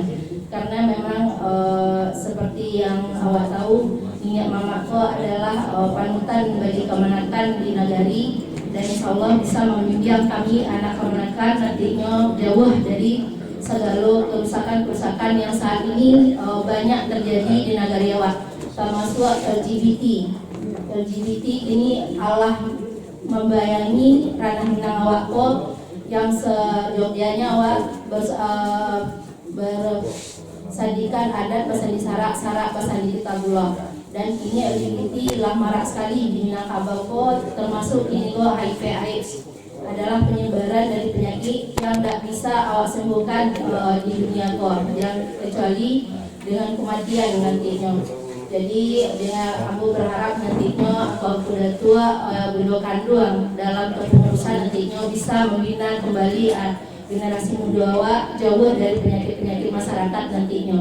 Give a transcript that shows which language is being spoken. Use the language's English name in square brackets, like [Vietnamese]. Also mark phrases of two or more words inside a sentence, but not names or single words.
[Indonesian] Karena memang seperti yang awak tahu, minyak mamako adalah panutan bagi kemenakan di nagari. Dan insya Allah bisa membimbing kami anak kemenakan nantinya jauh dari segala kerusakan-kerusakan yang saat ini banyak terjadi di Nagari Awak, termasuk LGBT. LGBT ini Allah membayangi ranah Minang Awak yang seyogyanya awak bersandikan [Minangkabau] adat bersandi sarak bersandi kitabullah. [Indonesian] Dan ini LGBT telah marak sekali di Minangkabau, termasuk ini HIV/AIDS adalah penyebaran dari penyakit yang tidak bisa awak sembuhkan di dunia yang kecuali dengan kematian nantinya. Jadi dengan aku berharap nantinya sudah tua Bundokan Duang dalam kepengurusan nantinya bisa membina kembali generasi muda awak jauh dari penyakit-penyakit masyarakat nantinya.